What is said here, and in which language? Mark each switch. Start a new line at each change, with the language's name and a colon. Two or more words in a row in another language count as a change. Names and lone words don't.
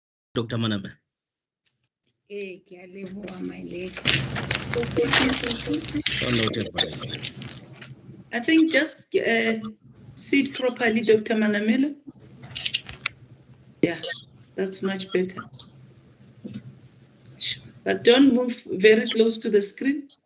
English: Dr. Maname.
Southern Sotho: Ke a leboha,
English: my lady. So noted, my lady. I think just sit properly, Dr. Manamela. Yeah, that's much better. But don't move very close to the screen.